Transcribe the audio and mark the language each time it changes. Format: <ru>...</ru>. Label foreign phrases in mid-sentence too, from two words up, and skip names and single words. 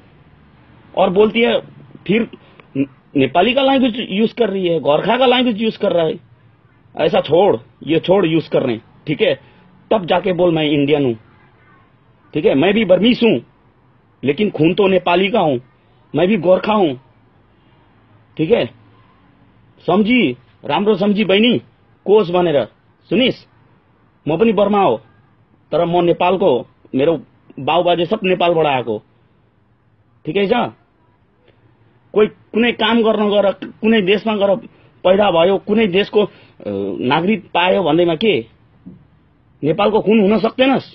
<hi>और बोलती है फिर नेपाली का लैंग्वेज यूज कर रही है, गोरखा का लैंग्वेज यूज कर रहा है। ऐसा छोड़, ये छोड़ यूज करने। ठीक है, तब जाके बोल मैं इंडियन हूं। ठीक है, मैं भी बर्मीस हूं, लेकिन खून तो नेपाली का हूं। मैं भी गोरखा हूं। ठीक है, समझी?</hi> <ne>राम्रो समझी बहिनी, कोच बनेर सुनिस। म पनि बर्मा हो, तर म नेपालको, मेरो बाउबाजे सब नेपालबाट आएको। ठिकै छ? कोही कुनै काम गर्न गएर, कुनै देशमा गएर पैदा भयो, कुनै देशको नागरिक पायो भन्दैमा के नेपालको खून हुन सक्दैनस्?</ne>